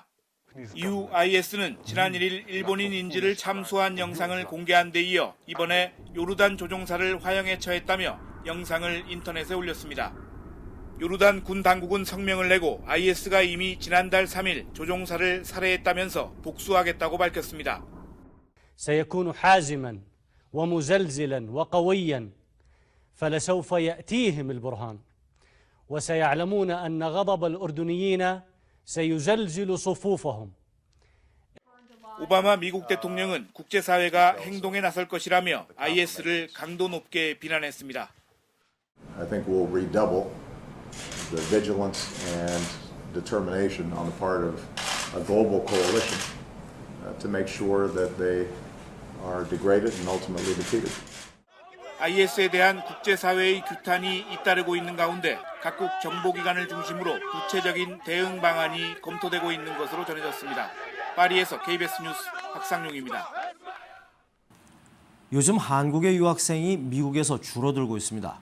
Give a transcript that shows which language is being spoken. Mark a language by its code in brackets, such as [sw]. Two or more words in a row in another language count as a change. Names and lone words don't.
[ko] 이후 IS는 지난 1일 일본인 인질을 참수한 영상을 공개한 데 이어 이번에 요르단 조종사를 화형에 처했다며 영상을 인터넷에 올렸습니다. 요르단 군 당국은 성명을 내고 IS가 이미 지난달 3일 조종사를 살해했다면서 복수하겠다고 밝혔습니다. [ar] سيكون حازما ومزلزلا وقويا فلسوف يأتيهم البرهان وسيعلمون أن غضب الأردنيين سيزلزل صفوفهم. [ko] 오바마 미국 대통령은 국제사회가 행동에 나설 것이라며 IS를 강도 높게 비난했습니다. [en] I think we'll redouble the vigilance and determination on the part of a global coalition to make sure that they are degraded and ultimately defeated. [ko] IS에 대한 국제사회의 규탄이 잇따르고 있는 가운데 각국 정보기관을 중심으로 구체적인 대응 방안이 검토되고 있는 것으로 전해졌습니다. 파리에서 KBS 뉴스 박상용입니다. 요즘 한국의 유학생이 미국에서 줄어들고 있습니다.